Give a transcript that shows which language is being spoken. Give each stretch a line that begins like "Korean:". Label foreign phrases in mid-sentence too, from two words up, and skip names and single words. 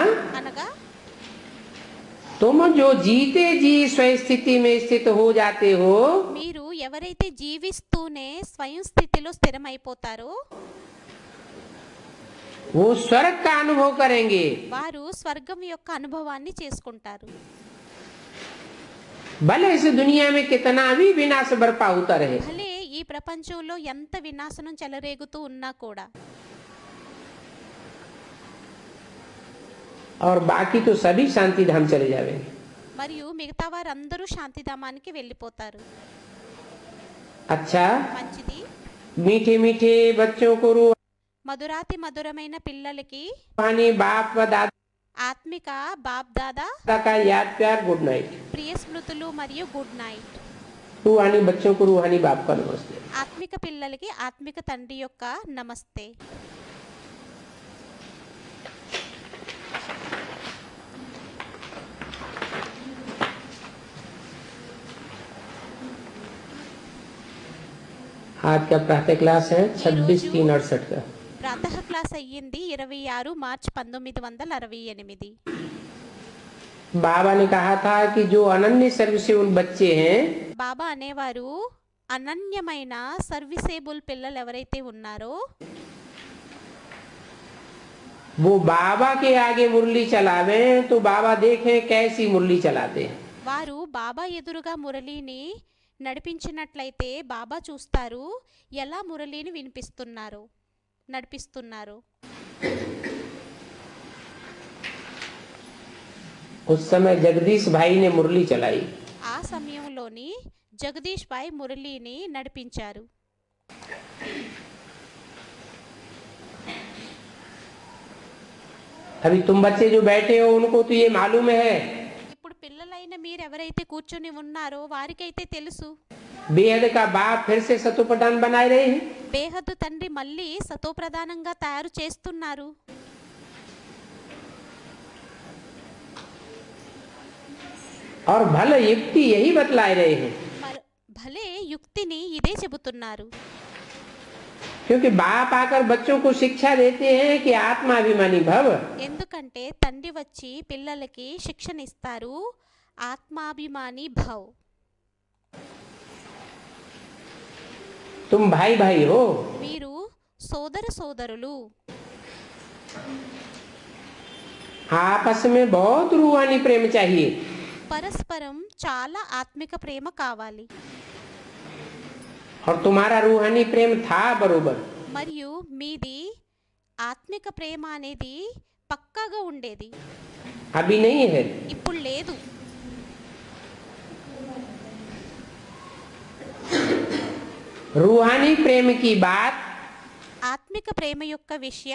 Telugu: అనగా
Hindi: तुम जो जीते जी स्वस्थिति में स्थित हो जाते हो,
Telugu: మీరు ఎవరైతే జీవిస్తూనే స్వయం స్థితిలో స్థిరమైపోతారో
Hindi: वो स्वर्ग का अनुभव करेंगे।
Telugu: వారు స్వర్గం యొక్క అనుభవాన్ని చేసుకుంటారు.
Hindi: भले इस दुनिया में कितना भी विनाश बरपा होता रहे,
Telugu: భలే ఈ ప్రపంచంలో ఎంత వినాశనం చెలరేగుతూ ఉన్నా కూడా
Hindi: और बाकी तो सभी शांति धाम चले जाएंगे।
Telugu: మరియు మిగతా వారందరూ శాంతిధామానికి వెళ్ళిపోతారు.
Hindi: अच्छा,
Telugu: మంచిది.
Hindi: मीठे मीठे बच्चों को रो
Telugu: మధురాతి మధురమైన పిల్లలకి
Hindi: रूहानी बाप व दादा
Telugu: ఆత్మిక బాప్ దాదా
Hindi: का याद प्यार
English: good night.
Telugu: ప్రియ స్మృతులు మరియు
English: good night.
Hindi: रूहानी बच्चों को रूहानी बाप का नमस्ते।
Telugu: ఆత్మిక పిల్లలకి ఆత్మిక తండ్రి యొక్క నమస్తే.
Hindi: आज का प्रातः क्लास है 26/3/68 का।
Telugu: ప్రాతః క్లాస్ అయ్యింది 26 మార్చ్ 1968.
Hindi: बाबा ने कहा था कि जो अनन्य सर्विसेबल बच्चे हैं
Telugu: బాబా అనేవారు అనన్యమైన సర్వీసేబుల్ పిల్లలు ఎవరైతే ఉన్నారో
Hindi: वो बाबा के आगे मुरली चलावे तो बाबा देखें कैसी मुरली चलाते हैं।
Telugu: వారు బాబా ఎదురుగా మురళిని నడిపించినట్లయితే బాబా చూస్తారు ఎలా మురళిని నడిపిస్తున్నారు.
Hindi: उस समय जगदीश भाई ने मुरली चलाई।
Telugu: ఆ సమయంలోని జగదీష్ భాయ్ మురళిని నడిపించారు.
Hindi: अभी तुम बच्चे जो बैठे हो उनको तो ये मालूम है
Telugu: ఇప్పుడు పిల్లలైన మీరు ఎవరైతే కూర్చొని ఉన్నారో వారికైతే తెలుసు
Hindi: बेहद का बाप फिर से सतोप्रधान बनाए रहे हैं।
Telugu: బేహద్దు తండ్రి మళ్ళీ సతోప్రధానంగా తయారు చేస్తున్నారు.
Hindi: और भले युक्ति यही बतलाए रहे हैं
Telugu: భలే యుక్తిని ఇదే చెబుతున్నారు.
Hindi: क्योंकि बाप आकर बच्चों को शिक्षा देते हैं कि आत्माभिमानी भव।
Telugu: ఎందుకంటే తండ్రి వచ్చి పిల్లలకి శిక్షణ ఇస్తారు ఆత్మాభిమాని భవ్.
Hindi: तुम भाई भाई हो,
Telugu: మీరు సోదరులు,
Hindi: आपस में बहुत रूहानी प्रेम चाहिए।
Telugu: పరస్పరం చాలా ఆత్మిక ప్రేమ కావాలి.
Hindi: और तुम्हारा रूहानी प्रेम था बरोबर।
Telugu: మరియు మీది ఆత్మిక ప్రేమ అనేది పక్కాగా ఉండేది.
Hindi: अभी नहीं है।
Telugu: ఇప్పుడు లేదు.
Hindi: रूहानी प्रेम की बात
Telugu: ఆత్మిక ప్రేమ యొక్క విషయం